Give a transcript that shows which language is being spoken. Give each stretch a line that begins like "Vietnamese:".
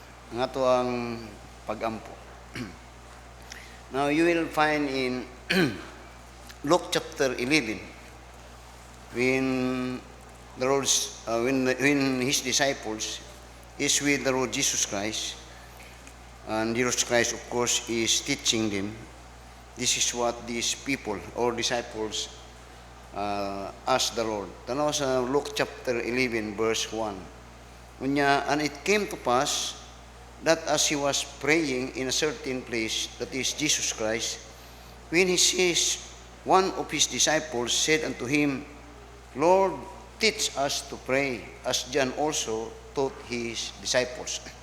Cebuano: Ang ato ang pag-ampo.
English: Now, you will find in Luke chapter 11, when the Lord's, when His disciples is with the Lord Jesus Christ, and Jesus Christ, of course, is teaching them. This is what these people or disciples asked the Lord.
Cebuano: Tanaw sa Luke chapter 11, verse 1.
English: Unya, and it came to pass that as he was praying in a certain place, that is Jesus Christ, when he sees one of his disciples said unto him, Lord, teach us to pray, as John also taught his disciples.